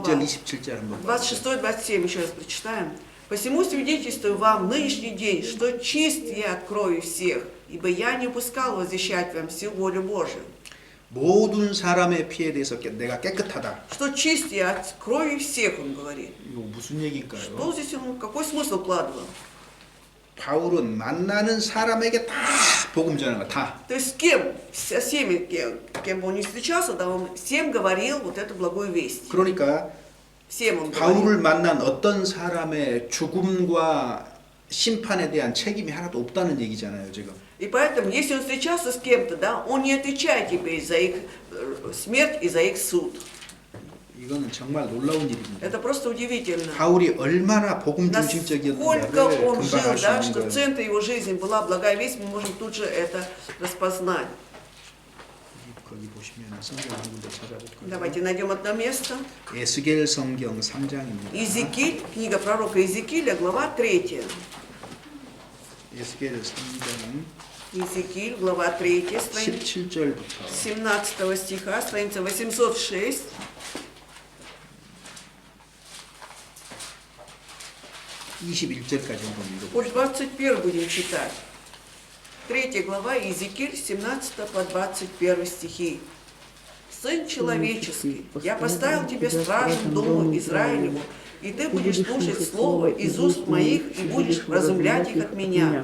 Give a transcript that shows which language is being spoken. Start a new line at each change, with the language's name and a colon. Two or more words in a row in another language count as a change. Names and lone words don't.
Korean: 26절, 27절 한번.
Russian: 26-27 еще раз прочитаем. «Посему свидетельствую вам в нынешний день, что чист я открою всех, ибо я не упускал возвещать вам всю волю Божию.
Korean: 모든 사람의 피에 대해서 내가 깨끗하다.
Russian: Что чист я открою всех», он говорит.
Korean: 이거 무슨 얘기일까요?
Russian: Что здесь он, какой смысл вкладывал?
Korean: 바울은 만나는 사람에게 다 복음 전하는 거 다.
Russian: То есть с кем, со всеми, кем бы он не встречался, да, он всем говорил вот эту благую весть.
Korean: 그러니까
Russian: Всем он говорил.
Korean: 바울을 만난 어떤 사람의 죽음과 심판에 대한 책임이 하나도 없다는 얘기잖아요, 지금.
Russian: И поэтому, если он встречался с кем-то, да, он не отвечает теперь за их смерть и за их суд.
Korean: 이거는 정말 놀라운 일입니다.
Russian: Это просто удивительно.
Korean: 바울이 얼마나 복음
Russian: Насколько
Korean: 중심적이었는가를
Russian: он
Korean: 금방
Russian: жил,
Korean: 알 수
Russian: да,
Korean: 있는
Russian: что в
Korean: 거예요.
Russian: центре его жизни была благая весть, мы можем тут же это распознать.
Korean: 거기 보시면 성경 한 군데 찾아볼까요?
Russian: Давайте найдем одно место.
Korean: 에스겔 성경 3장입니다.
Russian: Иезекииль, книга пророка Иезекииля, глава 3.
Korean: 에스겔 3장
Russian: Иезекииль, глава 3, страница
Korean: 17절부터
Russian: 17 стиха, страница 806.
Korean: 21절까지 한번 읽어보세요.
Russian: Пусть 21 будем читать. 3 глава, Иезекииль, 17 по 21 стихи. «Сын человеческий, я поставил тебя стражем дому Израилеву, и ты будешь слушать слово из уст моих и будешь вразумлять их от меня.